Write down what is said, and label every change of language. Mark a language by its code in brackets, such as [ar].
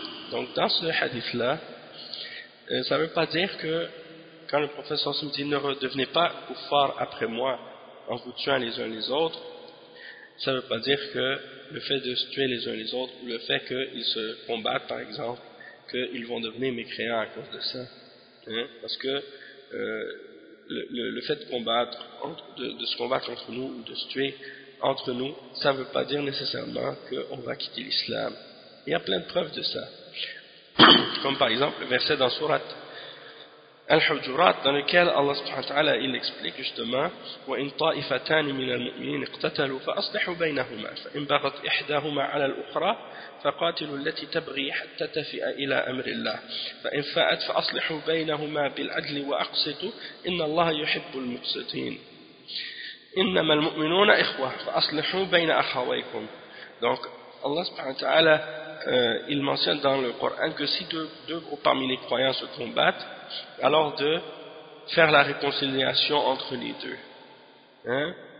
[fr] Donc, dans ce hadith-là, ça ne veut pas dire que quand le prophète s'en dit ne redevenez pas kuffar après moi en vous tuant les uns les autres, ça ne veut pas dire que le fait de se tuer les uns les autres ou le fait qu'ils se combattent, par exemple, qu'ils vont devenir mécréants à cause de ça. Hein? Parce que le fait de combattre, de se combattre entre nous ou de se tuer entre nous, ça ne veut pas dire nécessairement qu'on va quitter l'islam. Il y a plein de preuves de ça. Comme par exemple le verset dans Surat Al-Hujurat, dans lequel Allah subhanahu wa ta'ala il explique justement: [ar] وَإِنْ طَائِفَتَانِ مِنَ الْمُؤْمِنِينَ اقْتَتَلُوا فَأَصْلِحُوا بَيْنَهُمَا فَإِنْ بَغَتْ إِحْدَاهُمَا عَلَى الْأُخْرَى فَقَاتِلُوا الَّتِي تَبْغِي حَتَّى تَفِئَ إِلَى أَمْرِ اللَّهِ فَإِنْ فَاءَتْ فَأَصْلِحُوا بَيْنَهُمَا بِالْعَدْلِ وَأَقْسِطُوا إِنَّ اللَّهَ يُحِبُّ الْمُقْسِطِينَ إِنَّمَا الْمُؤْمِنُونَ إِخْوَةٌ فَأَصْلِحُوا بَيْنَ أَخَوَيْكُمْ. [fr] Donc Allah subhanahu wa ta'ala il mentionne dans le Coran que si deux groupes parmi les croyants se combattent, alors de faire la réconciliation entre les deux. Hein?